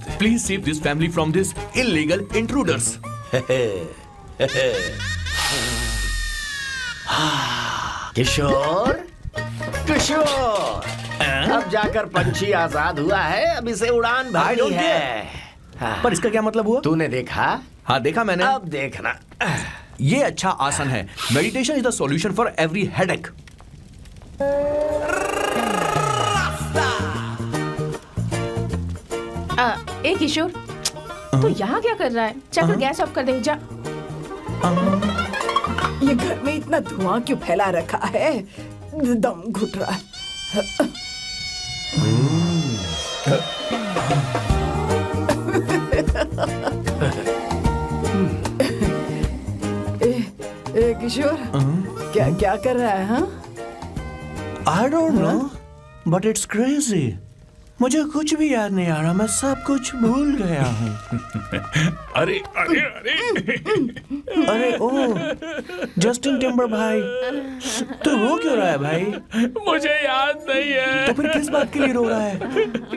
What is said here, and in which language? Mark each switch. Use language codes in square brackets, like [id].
[en] Please save this family from this illegal intruders. [hi] किशोर, किशोर, अब जाकर पंछी आजाद हुआ है, अब इसे उड़ान भरनी [en] don't [hi] है। पर इसका क्या मतलब हुआ? तूने देखा? हाँ देखा मैंने। अब देखना। ये अच्छा आसन है। [en] Meditation is the solution for every headache. [hi] ए किशोर, तू यहाँ क्या कर रहा है? चल गैस ऑफ कर दे जा। ये घर में इतना धुआं क्यों फैला रखा है? दम घुट रहा है। ए किशोर, क्या क्या कर रहा है? हाँ, [en] I don't know, but it's crazy. [hi] मुझे कुछ भी याद नहीं आ रहा, मैं सब कुछ भूल गया हूँ। अरे अरे अरे अरे ओ, जस्टिन टिम्बर भाई, तो रो क्यों रहा है भाई? मुझे याद नहीं है। तो फिर किस बात के लिए रो रहा है?